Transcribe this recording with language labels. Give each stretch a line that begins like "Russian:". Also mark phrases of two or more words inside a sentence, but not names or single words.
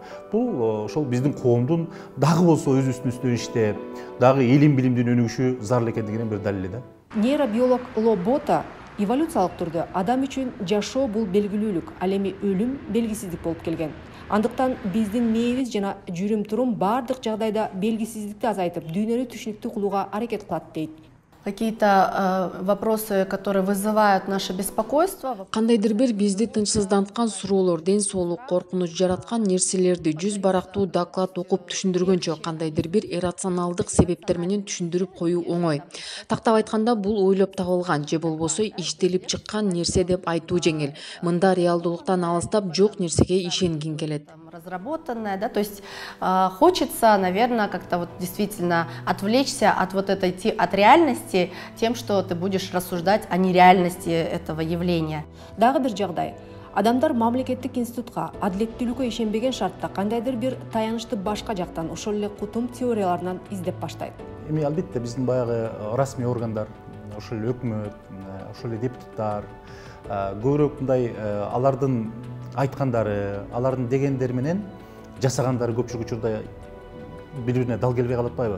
Kyrgyz: Бул ошол биздин коомдун дагы болсо өзүбүздүн үстүнөн иштеп, дагы илим билимдин өнүгүшү зарыл экендигинин бир далили да. Нейробиолог Лобота эволюциялык түрдө адам үчүн жашоо бул белгилүүлүк, ал эми өлүм белгисиздик болуп келген. Андыктан биздин мээбиз жана жүрүм-турум бардык жагдайда белгисиздикти азайтып, дүйнөнү түшүнүктүү кылууга аракет кылат дейт.
Russian: Какие-то вопросы, которые вызывают наше беспокойство.
Kyrgyz: Кандайдыр бир бизди тынчсызданткан суроолор, ден соолук, коркунуч жараткан нерселерди жүз барактуу доклад окуп түшүндүргөнчө кандайдыр бир иррационалдык себептер менен түшүндүрүп коюу оңой. Тактап айтканда, бул ойлоп табылган же болбосо иштелип чыккан нерсе деп айтуу жеңил. Мында реалдуулуктан алыстап жок нерсеге ишенгин келет.
Russian: Разработанное, да, то есть хочется, наверное, как-то вот действительно отвлечься от вот этой от реальности тем, что ты будешь рассуждать о нереальности этого явления.
Kyrgyz: Дагы бир жагдай. Адамдар мамлекеттик институтка, адилеттүүлүккө ишенбеген шартта кандайдыр бир таянычты башка жактан, ошол эле кутум теорияларынан издеп баштайт. Эми албетте биздин баягы расмий органдар, ошол эле өкмөт, ошол эле депутаттар көбүрөөк мындай алардын айткандары, алардын дегендери менен жасагандары көпчүлүк учурда бири-бирине дал келбей калып атпайбы?